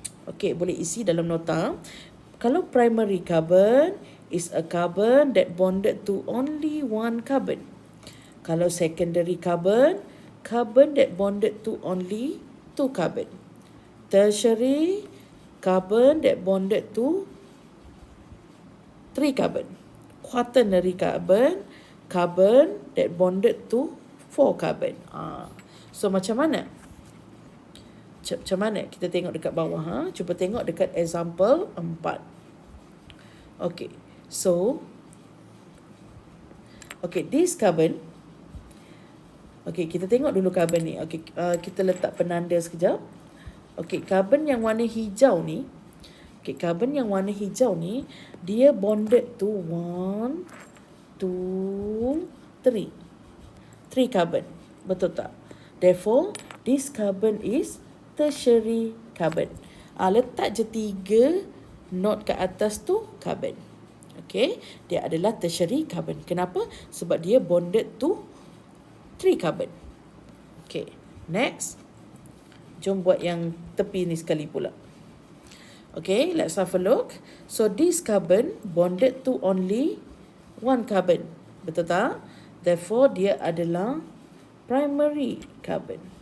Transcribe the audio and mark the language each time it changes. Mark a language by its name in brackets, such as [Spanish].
[Malay] Okey, boleh isi dalam nota. Kalau [English] primary carbon is a carbon that bonded to only one carbon. [Malay] Kalau [English] secondary carbon, carbon that bonded to only 2 carbon. Tertiary carbon that bonded to 3 carbon. Quaternary carbon, carbon that bonded to 4 carbon. [Malay] So macam mana? Macam mana? Kita tengok dekat bawah. Cuba tengok dekat example 4. Okay. [English] So, okay, this carbon. [Malay] Okay, kita tengok dulu carbon ni. Okay, kita letak penanda sekejap. Okay, carbon yang warna hijau ni. Okay, carbon yang warna hijau ni, dia [English] bonded to 1, 2, 3. [Malay] 3 carbon. Betul tak? [English] Therefore, this carbon is tertiary carbon. [Malay] Letak je 3 note kat atas tu carbon. Okay, dia adalah tertiary carbon. Kenapa? Sebab dia [English] bonded to 3 carbon. Okay, next. [Malay] Jom buat yang tepi ni sekali pula. [English] Okay, let's have a look. So this carbon bonded to only 1 carbon. [Malay] Betul tak? [English] Therefore, [Malay] dia adalah [English] primary carbon.